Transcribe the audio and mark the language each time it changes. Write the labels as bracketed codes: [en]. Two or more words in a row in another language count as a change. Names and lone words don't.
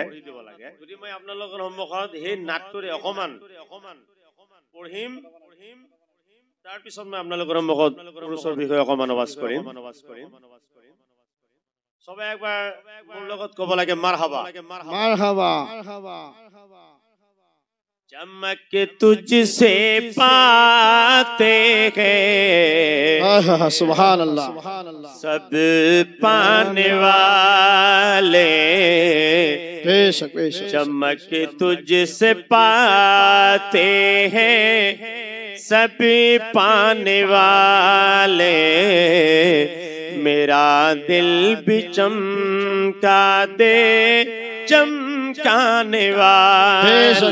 [as] যদি মই আপোনালোকৰ সন্মুখত সেই নাটটোৰে অকমান পঢ়িম, তাৰ পিছত মই আপোনালোকৰ সন্মুখত উৰুসৰ বিষয়ে অকমান আৱাজ কৰিম। সবে একবাৰ মোৰ লগত ক'ব লাগে মাৰহাবা। মাৰহাবা। [hi] चमक तुझसे पाते हैं [ar] سبحان الله [hi] सब पाने वाले, बेशक बेशक। चमक तुझसे पाते हैं सब पाने वाले, मेरा दिल भी चमका दे चमकाने वाले।